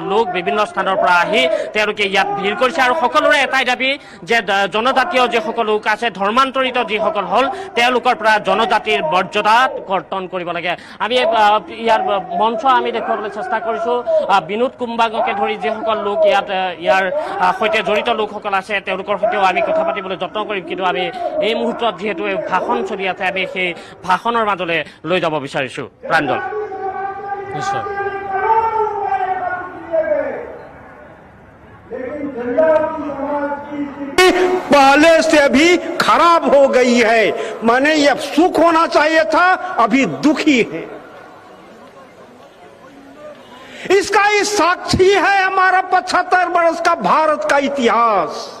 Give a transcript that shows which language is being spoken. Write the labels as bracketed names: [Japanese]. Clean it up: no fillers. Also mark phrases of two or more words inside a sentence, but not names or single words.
[Assamese] লোক বিভিন্ন স্থানৰ পৰা আহি তেওঁলোকে ইয়াত ভিৰ কৰিছে আৰু সকলোৰে এটাই দাবী যে জনজাতীয় যিসকল লোক আছে ধৰ্মান্তৰিত যিসকল হ'ল তেওঁলোকৰ পৰা জনজাতিৰ মৰ্যাদা কৰ্তন কৰিব লাগে আমি ইয়াৰ মঞ্চ আমি দেখুৱাবলৈ চেষ্টা কৰিছোঁ বিনোদ কুম্বাঙকে ধৰি যিসকল লোক ইয়াৰ সৈতে জড়িত লোকসকল আছে তেওঁলোকৰ সৈতেও আমি কথা পাতিবলৈ যত্ন কৰিম কিন্তু আমি এই মুহূৰ্তত যিহেতু ভাষণ চলি আছে আমি সেই ভাষণৰ মাজলৈ লৈ যাব বিচাৰিছোঁ প্ৰাঞ্জল নিশ্চয় [Hindi] पहले से भी खराब हो गई है माने ये सुख होना चाहिए था अभी दुखी है इसका ही साक्षी है हमारा 75 वर्ष का भारत का इतिहास